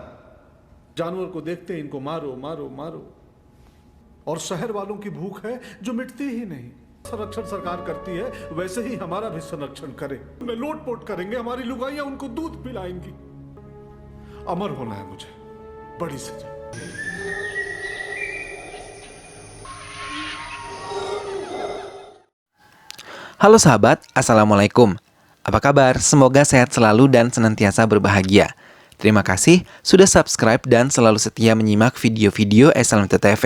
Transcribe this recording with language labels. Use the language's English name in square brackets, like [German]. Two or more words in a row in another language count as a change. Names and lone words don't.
[Hindi] जानवर को देखते ही इनको मारो मारो मारो, और शहर वालों की भूख है जो मिटती ही नहीं। संरक्षण सरकार करती है, वैसे ही हमारा भी संरक्षण करे। उन्हें लोटपोट करेंगे, हमारी लुगाइयां उनको दूध पिलाएंगी। अमर होना है मुझे, बड़ी सजा। [Indonesian] Halo sahabat, Assalamualaikum. Apa kabar? Semoga sehat selalu dan senantiasa berbahagia. Terima kasih sudah subscribe dan selalu setia menyimak video-video SLMT TV.